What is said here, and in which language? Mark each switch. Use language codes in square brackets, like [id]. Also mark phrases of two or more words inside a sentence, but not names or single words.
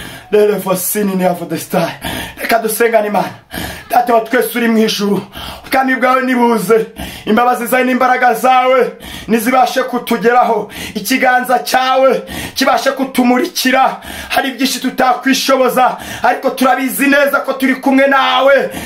[rw] Rero, for sin in the star. Reka dusengane, Imana. Data wa twese uri mu ijuru, ubwami bwawe nibuze, imbabazi zawe n'imbaraga zawe nizibashe kutugeraho, ikiganza cyawe kibashe kutumurikira. Hari byinshi tutakwishoboza, ariko turabizi neza ko turi kumwe nawe.